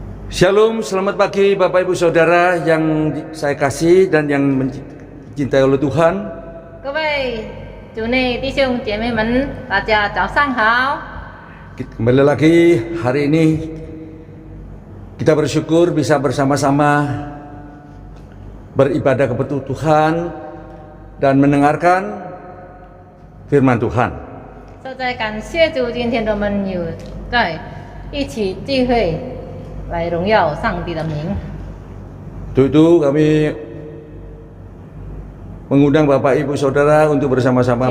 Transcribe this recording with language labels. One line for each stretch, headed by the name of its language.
Indonesian: Shalom, selamat pagi Bapak Ibu Saudara yang saya kasih dan yang mencintai oleh Tuhan.
Chinese: 各位主内弟兄姐妹们，大家早上好。
Indonesian: Kembali lagi hari ini kita bersyukur bisa bersama-sama beribadah kepada Tuhan dan mendengarkan firman Tuhan.
Chinese: 实在感谢主，今天我们有在一起聚会来荣耀上帝的名。
Indonesian: Untuk itu kami mengundang Bapak Ibu Saudara untuk bersama-sama